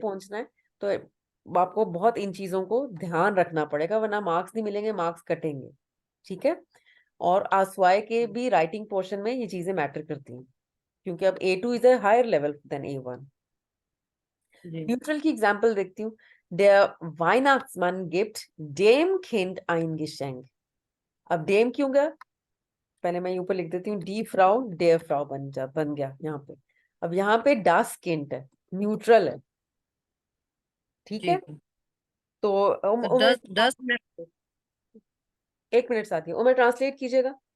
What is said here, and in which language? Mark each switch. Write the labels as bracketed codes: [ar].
[hi] पहुंचना है तो आपको बहुत इन चीजों को ध्यान रखना पड़ेगा, वरना मार्क्स नहीं मिलेंगे, मार्क्स कटेंगे। ठीक है, और आस्वाए के भी राइटिंग पोर्शन में ये चीजें मैटर करती हैं, क्योंकि अब [en] A2 is a higher level than A1। [hi] Ji neutral की एग्जांपल देखती हूँ। [de] Der Weihnachtsmann gibt dem Kind ein Geschenk। [hi] अब डेम क्यों गया? पहले मैं ऊपर लिख देती हूँ, डी फ्राउ डेयर फ्राउ बन गया यहाँ पे। अब यहाँ पे das Kind है, न्यूट्रल है। ठीक है, जी तो तो दस मिनट एक मिनट साथी, उमर ट्रांसलेट कीजिएगा।